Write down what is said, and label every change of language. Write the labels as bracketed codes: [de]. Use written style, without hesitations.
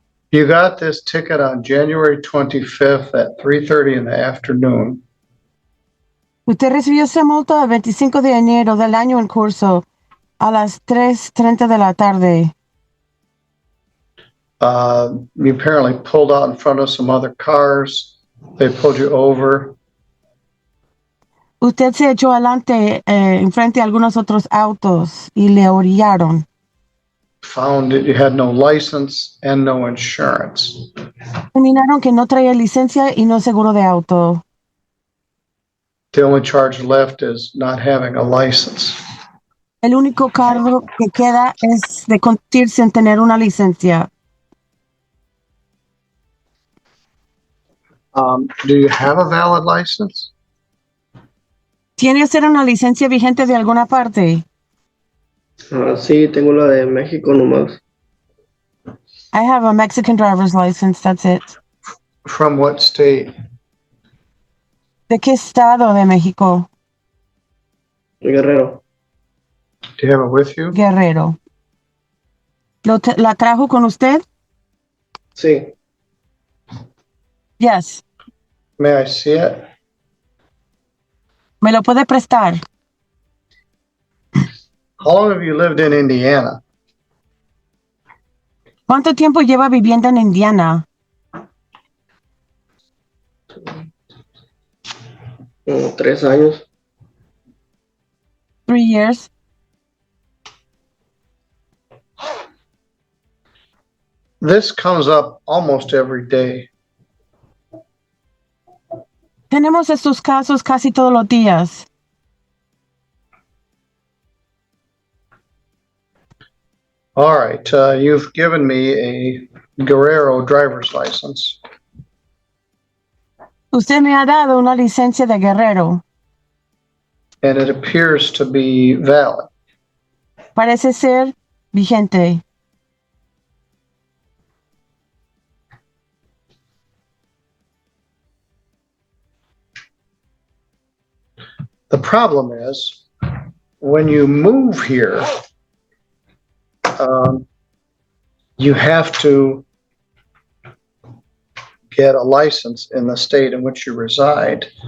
[en] You got this ticket on January 25th at 3:30 in the afternoon. [es] Usted recibió esa multa el 25 de enero del año en curso a las 3:30 de la tarde. [en] You apparently pulled out in front of some other cars. They pulled you over. [es] Usted se echó adelante enfrente de algunos otros autos y le orillaron. [en] Found that you had no license and no insurance. [es] Determinaron que no traía licencia y no seguro de auto. [en] The only charge left is not having a license. [es] El único cargo que queda es de conducir sin tener una licencia. [en] Do you have a valid license? [es] ¿Tiene usted una licencia vigente de alguna parte? Sí, tengo la de México nomás. [en] I have a Mexican driver's license, that's it. From what state? [es] ¿De qué estado de México? Guerrero. [en] Do you have it with you? [es] Guerrero. ¿La trajo con usted? Sí. [en] Yes. May I see it? [es] ¿Me lo puede prestar? [en] How long have you lived in Indiana? [es] ¿Cuánto tiempo lleva viviendo en Indiana? Como 3 años. [en] 3 years. This comes up almost every day. [es] Tenemos estos casos casi todos los días. [en] All right, you've given me a Guerrero driver's license. [es] Usted me ha dado una licencia de Guerrero. [en] And it appears to be valid. [es] Parece ser vigente. [en] The problem is, when you move here, you have to get a license in the state in which you reside.